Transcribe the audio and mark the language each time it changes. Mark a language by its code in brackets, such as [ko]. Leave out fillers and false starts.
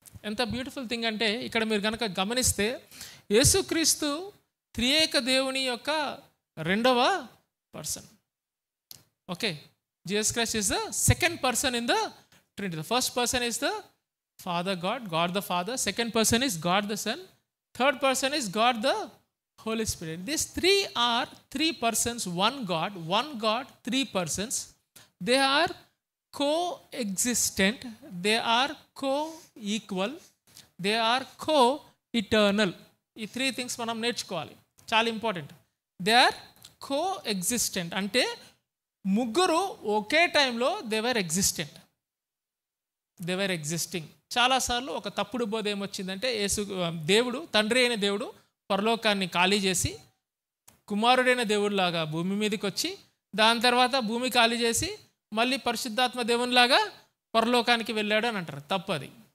[te] ఎంత beautiful thing అంటే ఇక్కడ మీరు కనుక గమనిస్తే యేసుక్రీస్తు త్రియేక దేవుని యొక్క 2వ person. [en] Okay, Jesus Christ is the second person in the trinity. The first person is the Father God the Father. Second person is God the Son. Third person is God the Holy Spirit. These three are 3 persons, one God, 3 persons. They are co-existent, they are co-equal, they are co-eternal. [te] ఈ 3 things మనం నేర్చుకోవాలి, చాలా important. [en] They are [te] co existent అంటే ముగ్గురు ఒకే టైంలో [en] They were existent, they were existing. [te] చాలాసార్లు ఒక తప్పుడు బోధ ఏమొచ్చిందంటే దేవుడు, తండ్రి అయిన దేవుడు పరలోకాన్ని ఖాళీ చేసి కుమారుడైన దేవుడిలాగా భూమి మీదకి వచ్చి, దాని తర్వాత భూమి ఖాళీ చేసి మళ్ళీ పరిశుద్ధాత్మ దేవునిలాగా పరలోకానికి వెళ్ళాడు అని అంటారు. తప్పది.